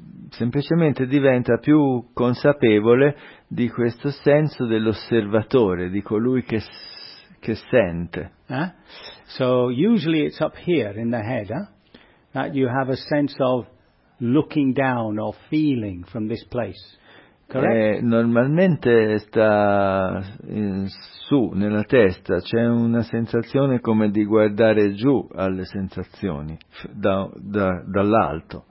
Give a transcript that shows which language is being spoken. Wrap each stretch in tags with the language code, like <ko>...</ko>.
<it>Semplicemente diventa più consapevole di questo senso dell'osservatore, di colui che sente.</it> <en>So usually it's up here in the head, that you have a sense of looking down or feeling from this place.</en> <it>Normalmente sta su nella testa, c'è una sensazione come di guardare giù alle sensazioni dall'alto.</it>